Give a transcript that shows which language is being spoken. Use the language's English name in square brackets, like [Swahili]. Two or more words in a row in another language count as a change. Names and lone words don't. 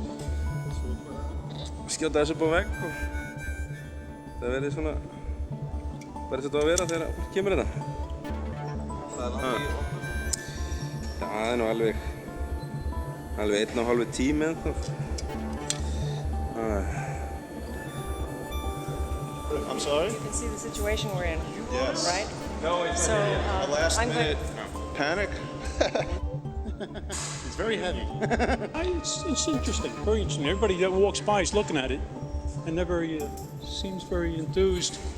[Icelandic] Skjóta þessu upp á vegg og það verði svona bara eins og þetta á að vera þegar fólk kemur hérna. Það er langt í opnum? Já, það er nú alveg 1,5 tími ennþá. [English] I'm sorry? You can see the situation we're in, yes. Right? No, it's so, a last minute panic. It's very heavy. It's interesting, very interesting. Everybody that walks by is looking at it and never seems very enthused.